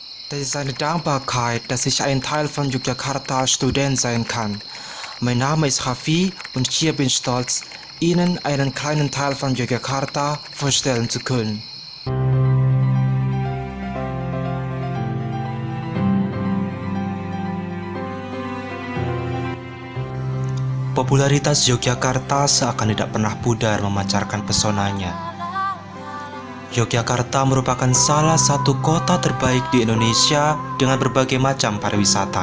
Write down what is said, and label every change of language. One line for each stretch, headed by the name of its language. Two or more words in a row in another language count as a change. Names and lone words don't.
German: Das ist eine Dankbarkeit, dass ich ein Teil von Yogyakarta Student sein kann. Mein Name ist Raffi und hier bin ich stolz, Ihnen einen kleinen Teil von Yogyakarta vorstellen zu können.
Indonesian: Popularitas Yogyakarta seakan tidak pernah pudar memancarkan pesonanya. Yogyakarta merupakan salah satu kota terbaik di Indonesia dengan berbagai macam pariwisata.